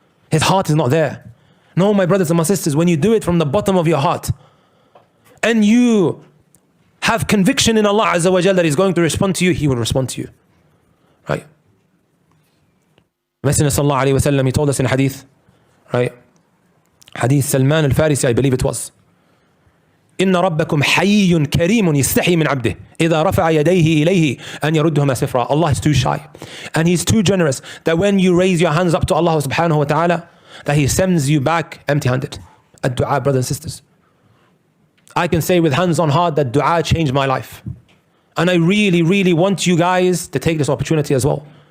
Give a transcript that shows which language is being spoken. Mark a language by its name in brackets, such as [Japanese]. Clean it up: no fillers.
[English] His heart is not there. No, my brothers and my sisters, when you do it from the bottom of your heart, and you have conviction in Allah Azza wa Jal that He's going to respond to you, He will respond to you. Right? Messenger sallallahu alayhi wa sallam, he told us in a hadith, right? Hadith Salman al-Farisi, I believe it was. [Arabic] إن ربكم حي كريم يستحي من عبده إذا رفع يديه إليه أن يردهما سفرا. [English] Allah is too shy and He's too generous that when you raise your hands up to Allah subhanahu wa ta'ala, that He sends you back empty-handed. Ad-du'a, brothers and sisters. I can say with hands on heart that dua changed my life. And I really, really want you guys to take this opportunity as well.